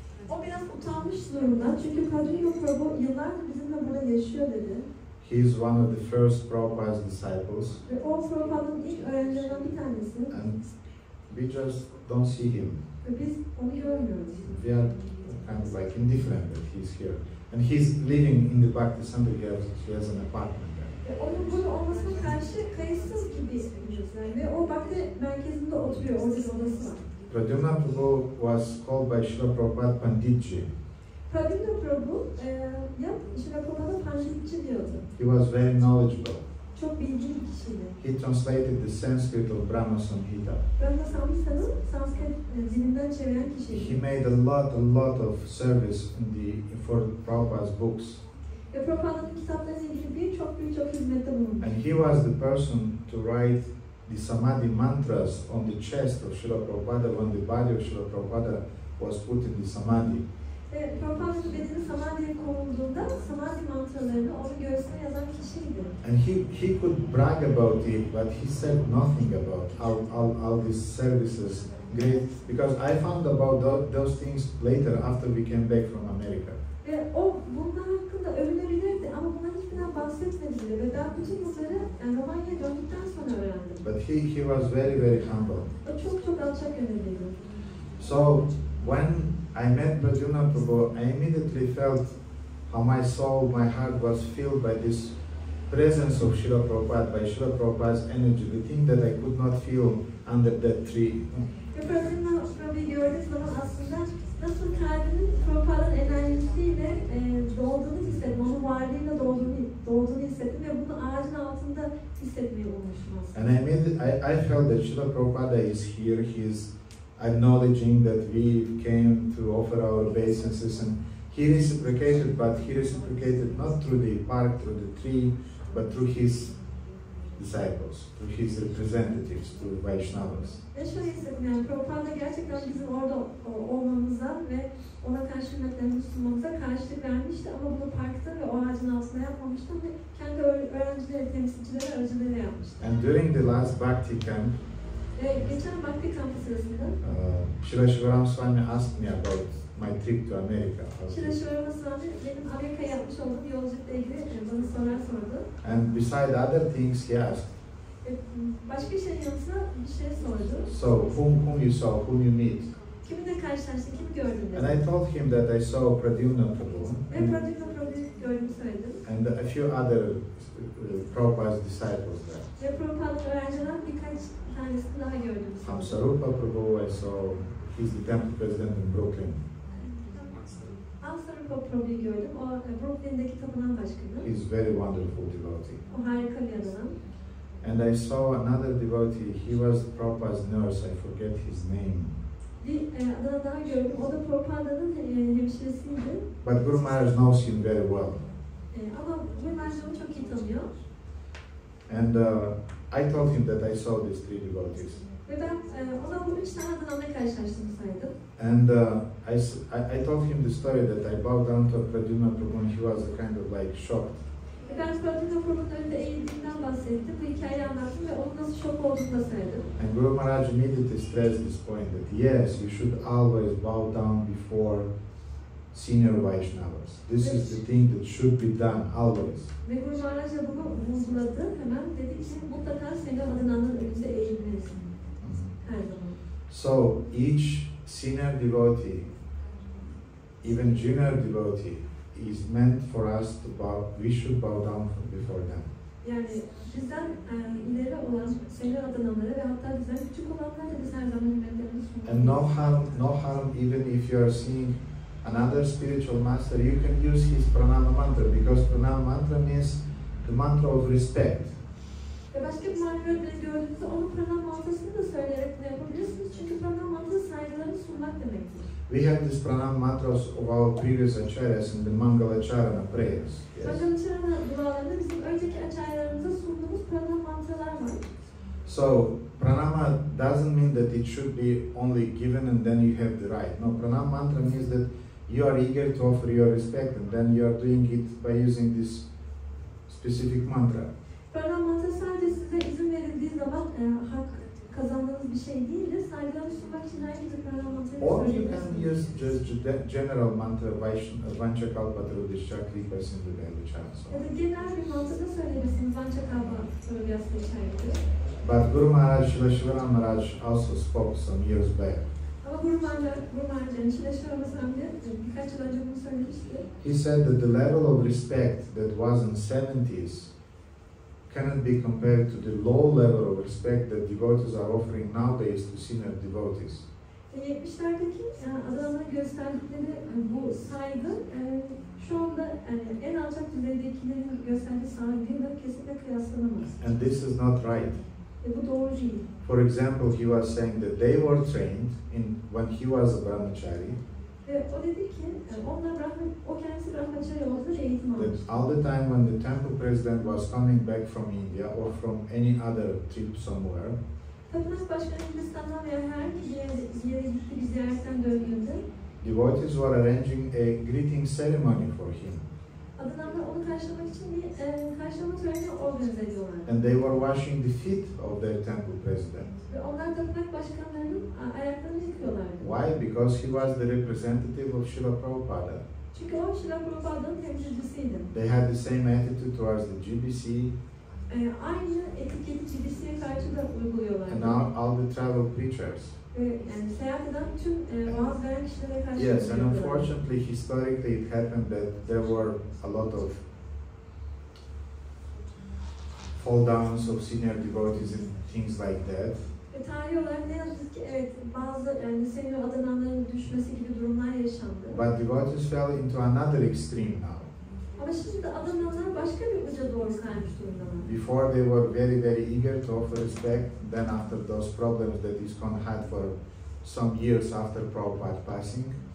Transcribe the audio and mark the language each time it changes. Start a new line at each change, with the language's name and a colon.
Turkish: O biraz utanmış durumda çünkü Pradyumna Prabhu yıllardır bizimle burada yaşıyor dedi.
English: He is one of the first Prabhupada's disciples.
Turkish: Ve o Prabhupāda'nın ilk öğrencilerinden bir tanesi.
English: And we just don't see him.
Turkish: Ve biz onu görmüyoruz.
English: We are kind of like indifferent that he's here. And he's living in the Bhakti Center, he has an apartment there.
Turkish: Ve onun burada olmasına karşı kayıtsız gibi yani. Ve o Bhakti merkezinde oturuyor, orada bir odası var.
English: Pradyumna Prabhu was called by Srila Prabhupada Panditji.
Turkish: Pradyumna Prabhu, Srila Prabhupada Panditji diyordu.
English: He was very knowledgeable.
Turkish: Çok bilgili bir kişiydi.
English: He translated the Sanskrit of Brahma Samhita.
Turkish: Brahma Samhita'nın Sanskrit dilinden çeviren kişiydi.
English: He made a lot of service for Prabhupada's books.
Turkish: Ve Prabhupāda'nın kitaplarıyla ilgili birçok hizmette bulundu.
English: And he was the person to write the Samadhi mantras on the chest of Srila Prabhupada when the body of Srila Prabhupada was put in the Samadhi.
Turkish: Ve Prabhupāda'nın bedeni Samadhi'ye konulduğunda Samadhi mantralarını onun göğsüne yazan kişiydi.
English: And he could brag about it, but he said nothing about all these services. Great, because I found about those things later after we came back from America.
Turkish: Ve o bunlar hakkında övünebilirdi ama bundan hiçbirinden bahsetmedi bile. Ve ben bütün bunları Romanya'ya döndükten sonra öğrendim.
English: But he was very, very humble.
Turkish: O çok alçak gönüllüydü.
English: So when I met Pradyumna Prabhu, I immediately felt how my soul, my heart was filled by this presence of Srila Prabhupada, by Srila Prabhupada's energy, the thing that I could not feel under that tree.
Turkish: Ve Pradyumna Prabhu'yu gördüğüm zaman aslında nasıl kalbinin Prabhupāda'nın enerjisiyle dolduğunu hissettim, onun varlığıyla dolduğunu hissettim ve bunu ağacın altında hissetmeyi bulmuştum aslında.
English: And I felt that Srila Prabhupada is here, he's acknowledging that we came to offer our obeisances, and he reciprocated, but he reciprocated not through the park, through the tree, but through his disciples, through his representatives, through Vaishnavas.
Turkish: Ve şöyle hissettim yani Prabhupada gerçekten bizim orada olmamıza ve ona karşı hürmetlerimizi sunmamıza karşılık vermişti ama bunu parkta ve o ağacın altında yapmamıştı ve kendi öğrencileri, temsilcileri aracılığıyla yapmıştı.
English: And during the last Bhakti camp,
Turkish: geçen Bhakti kampı sırasında
English: Srila Shivaram Swami asked me about my trip to America.
Turkish: Srila Shivaram Swami benim Amerika'ya yapmış olduğum yolculukla ilgili bana sorular sordu.
English: And beside other things, he asked,
Turkish: başka şeyin yanısına bir şey sordu.
English: so whom you saw, whom you meet?
Turkish: Kiminle karşılaştın, kimi gördün dedi.
English: And I told him that I saw Pradyumna Prabhu
Turkish: Ve Pradyumna Prabhu'yu gördüğümü söyledim.
English: and a few other Prabhupada's disciples there.
Turkish: Ve Prabhupāda'nın öğrencilerinden birkaç tanesini daha gördüm.
English: Sarupa Prabhu, I saw, he's the temple president in Brooklyn.
Turkish: Sarupa Prabhu'yu gördüm. O Brooklyn'deki tapınan başkanı.
English: He's very wonderful devotee.
Turkish: O harika bir adam.
English: And I saw another devotee, he was Prabhupada's nurse, I forget his name.
Turkish: Bir adam daha gördüm. O da Prabhupāda'nın hemşiresiydi.
English: But Guru Maharaj knows him very well.
Turkish: Ama Guru Maharaj onu çok iyi tanıyor.
English: And I told him that I saw these three devotees.
Turkish: Ve ben ona bu 3 tane adamla karşılaştığımı saydım.
English: And I told him the story that I bowed down to Pradyumna Prabhu and he was kind of like shocked.
Turkish: Ve ben Pradyumna Prabhu'nun önünde eğildiğimden bahsettim. Bu hikayeyi anlattım ve onun nasıl şok olduğunu da söyledim.
English: And Guru Maharaj immediately stressed this point that yes, you should always bow down before senior Vaishnavas. This is the thing that should be done always.
Turkish: Ve Guru Maharaj da bunu vurguladı. Hemen dedi ki mutlaka senin adının önünde eğilmelisin. Her zaman.
English: So each senior devotee, even junior devotee, is meant for us to bow, we should bow down before them.
Turkish: Yani bizden ileri olan seni adananlara ve hatta bizden küçük olanlara da biz her zaman hürmetlerimizi sunmalıyız.
English: And no harm even if you are seeing another spiritual master, you can use his pranama mantra, because pranama mantra means the mantra of respect.
Turkish: Ve başka bir manevi öğretmeni gördüğünüzde onun pranama mantrasını da söyleyerek bunu yapabilirsiniz. Çünkü pranama mantrası saygılarını sunmak demektir.
English: We have this pranama mantras of our previous acharyas in the Mangalacharana prayers. Yes.
Turkish: Mangalacharana dualarında bizim önceki acharyalarımıza sunduğumuz pranama mantralar var.
English: So pranama doesn't mean that it should be only given and then you have the right. No, pranama mantra means that you are eager to offer your respect and then you are doing it by using this specific mantra.
Turkish: Pranama mantra sadece size izin verildiği zaman hak kazandığınız bir şey değildir. Saygılarını sunmak için herhangi bir pranama mantrayı
English: Or you can
Turkish: söyleyebilirsiniz.
English: use just general mantra vanchakalpatarudishya kripa sindhudaya.
Turkish: Ya da genel bir mantra da söyleyebilirsiniz. Vanchakalpa Tarudhyasya gibi.
English: But Guru Maharaj Shiva Maharaj also spoke some years back.
Turkish: Ama Guru Maharaj'ın Şileşvara Swami birkaç yıl önce bunu söylemişti.
English: He said that the level of respect that was in 70s cannot be compared to the low level of respect that devotees are offering nowadays to senior devotees.
Turkish: 70'lerdeki adamların gösterdikleri bu saygı şu anda en alçak düzeydekilerin gösterdiği saygıyla kesinlikle kıyaslanamaz.
English: And this is not right.
Turkish: Bu doğru değil.
English: For example, he was saying that they were trained when he was a brahmachari.
Turkish: Ve o dedi ki, o kendisi brahmachari olduğu eğitim almış.
English: That all the time when the temple president was coming back from India or from any other trip somewhere,
Turkish: Tapınak Başkanı Hindistan'dan veya herhangi bir yere gitti, bir ziyaretten döndüğünde
English: devotees were arranging a greeting ceremony for him.
Turkish: adamlar onu karşılamak için bir karşılama töreni organize ediyorlar.
English: And they were washing the feet of their temple president.
Turkish: Ve onlar tapınak başkanlarının ayaklarını yıkıyorlardı.
English: Why? Because he was the representative of Srila Prabhupada.
Turkish: Çünkü o Srila Prabhupāda'nın temsilcisiydi.
English: They had the same attitude towards the GBC
Turkish: Aynı etiketi GBC'ye karşı da uyguluyorlardı.
English: and all the travel preachers.
Turkish: Yani seyahat eden tüm vaaz veren kişilere karşı
English: Yes, and
Turkish: uyguluyorlardı.
English: unfortunately, historically, it happened that there were a lot of fall downs of senior devotees and things like that.
Turkish: Ve tarihi olarak ne yazık ki evet bazı senior adananların düşmesi gibi durumlar yaşandı.
English: But devotees fell into another extreme now.
Turkish: Ama şimdi de adananlar başka bir uca doğru kaymış durumdalar.
English: Before they were very, very eager to offer respect. Then after those problems that ISKCON had for some years after Prabhupada passing,